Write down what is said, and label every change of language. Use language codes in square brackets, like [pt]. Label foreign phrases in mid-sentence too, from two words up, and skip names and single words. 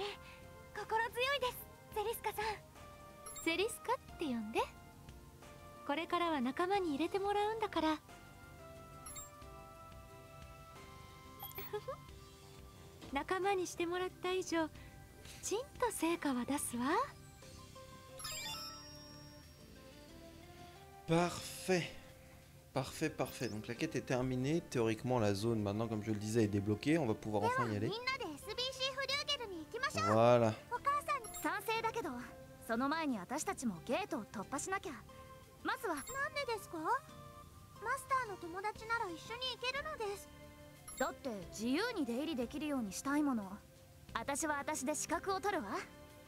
[ja] 心強いです、セリスカさん。セリスカって呼んで。これからは仲間に入れてもらうんだから。仲間にしてもらった以上きちんと成果は出すわ。 [fr] Parfait. Parfait, parfait. Donc la quête est terminée. Théoriquement, la zone, maintenant, comme je le disais, est débloquée. On va pouvoir enfin y aller. Voilà. [ja] 賛成だけど、その前に私たちもゲートを突破しなきゃ。まずは。なんでですか？マスターの友達なら一緒に行けるのです。だって自由に出入りできるようにしたいもの。私は私で資格を取るわ。